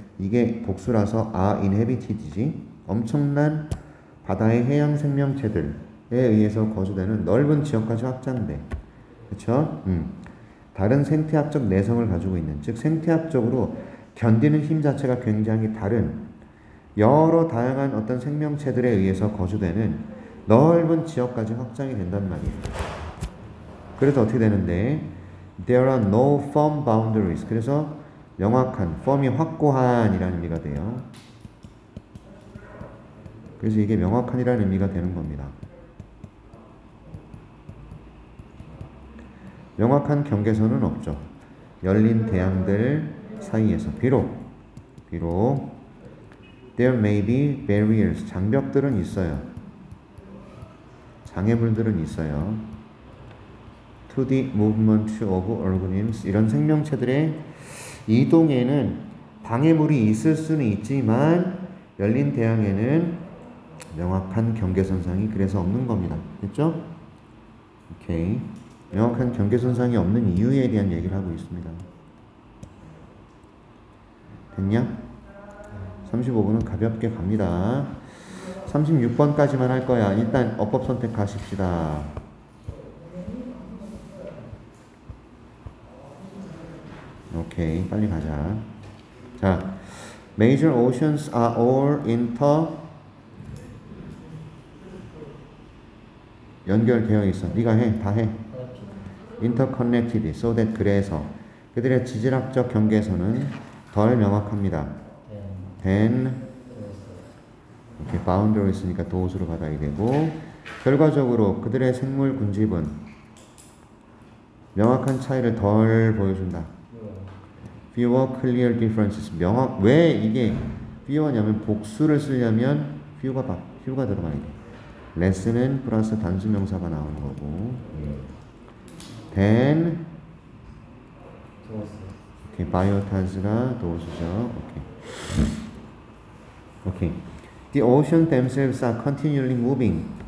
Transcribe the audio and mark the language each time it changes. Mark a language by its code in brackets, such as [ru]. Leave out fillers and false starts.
[ko] 이게 복수라서 are inhabited이지. 엄청난 바다의 해양 생명체들에 의해서 거주되는 넓은 지역까지 확장돼. 그쵸? 다른 생태학적 내성을 가지고 있는, 즉 생태학적으로 견디는 힘 자체가 굉장히 다른 여러 다양한 어떤 생명체들에 의해서 거주되는 넓은 지역까지 확장이 된단 말이에요. 그래서 어떻게 되는데 [en] There are no firm boundaries. [ko] 그래서 명확한, firm이 확고한 이라는 의미가 돼요. 그래서 이게 명확한이라는 의미가 되는 겁니다. 명확한 경계선은 없죠. 열린 대양들 사이에서 비록 [en] there may be barriers. [ko] 장벽들은 있어요. 장애물들은 있어요. [en] to the movement of organisms. [ko] 이런 생명체들의 이동에는 방해물이 있을 수는 있지만 열린 대양에는 명확한 경계선상이 그래서 없는 겁니다. 됐죠? 오케이. 명확한 경계선상이 없는 이유에 대한 얘기를 하고 있습니다. 됐냐? 35분은 가볍게 갑니다. 36번까지만 할 거야. 일단 어법 선택 가십시다. 오케이, 빨리 가자. [en] 자, major oceans are all [ko] 연결되어 있어. 네가 해, 다 해. [en] interconnected, so that. [ko] 그래서 그들의 지질학적 경계선은 덜 명확합니다. [en] than. [ko] 이렇게 boundaries니까 도수로 받아야 되고, 결과적으로 그들의 생물 군집은 명확한 차이를 덜 보여준다. [en] fewer clear differences. [ko] 왜 이게 fewer냐면 복수를 쓰려면 fewer가 들어가야 돼. less는 플러스 단수 명사가 나오는 거고. then 오케이, biotas가 도수죠. 오케이. [en] The oceans themselves are continually moving.